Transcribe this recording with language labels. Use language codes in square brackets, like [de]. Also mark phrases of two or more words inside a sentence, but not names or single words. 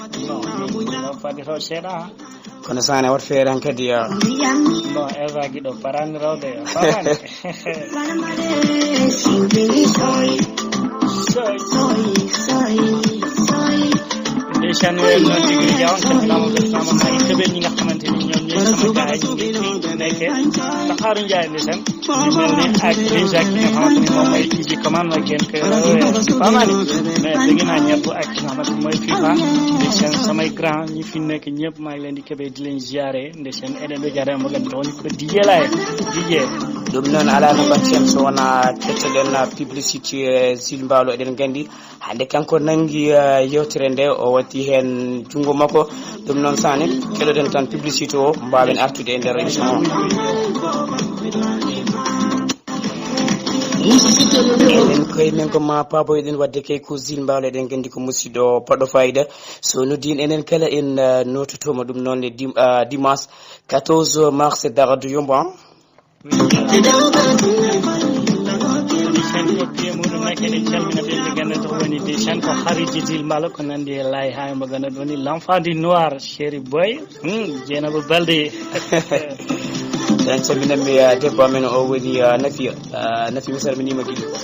[ff] Non, fadi raw seeɗa, ha. Kono Sané wat feere han kadi, a. Non, Eva giɗo parani rawde, a famani. Soy. [wo] Ndeysaan, we noon tigi jawan, kan dama ko sama ma, ite ɓe ñi nga xamante ni ñoom ñooy sama gars yi ñu ngi ci nekkee. Ndakaaru Njaay, ndeysaan. Ñu mel ni ak déjà ki nga xamante ni moom mooy Ibi Kaman, mooy Gen Kër, famani. Mais dégg naa ñëpp ak ki nga xamante ni mooy FIFA. Ndeysaan, samay grand ñi fi nekk ñëpp, maa ngi leen di kebe di leen ziare. Ndeysaan, [ff] eɗen ɗo jaare mo gan toon ko DJ Laye, DJ. Ɗum noon ala no mbatten so wona kettoɗen, uh, publicité, uh, Zil Mbalo. Eɗen gandi hande kanko nangi, uh, yewtere nde, o watti hen jungo makko. Ɗum noon Sane, keɗoɗen tan publicité o, mbawen artude e nder émission o. Eɗen koye men ko ma Pabo, eɗen wadde kay ko Zil Mbalo, eɗen gandi ko musidɗo Paɗo Fayida. So noddin enen kala en, uh, nototomo ɗum noon le dim-, uh, [fr] dimanche quatorze mars [ff] daradu yombo, hein? Sen ko pied muɗum nak eɗen calmina ɓe ɓe ganda to woni de sen ko Harry Djibril Mbalo ko nandi e Laye ha mo ganda ɗo ni [fr] l'enfant du noir, chéri boy, [ff] hmm, Dieynaba Baldé. En calminanmi, uh, debbo amen o woni, uh, Nafi, uh, Nafi mi salminima giɗo.